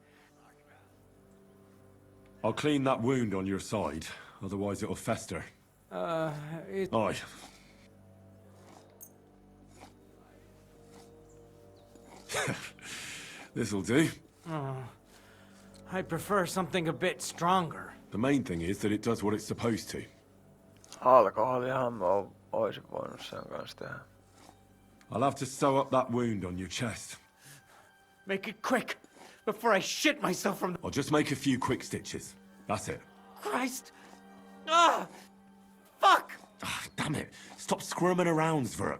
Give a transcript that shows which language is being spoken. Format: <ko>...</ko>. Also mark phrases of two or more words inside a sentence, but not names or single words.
<en>I'll clean that wound on your side, otherwise it'll fester. Aye. This'll do. I'd prefer something a bit stronger. The main thing is that it does what it's supposed to.</en> <fi>Alkoholihan mä oisin voinut sen kanssa tehdä.</fi> <en>I'll have to sew up that wound on your chest. Make it quick, before I shit myself from the... I'll just make a few quick stitches. That's it. Christ! Fuck! Damn it. Stop squirming around, Zwerg.</en>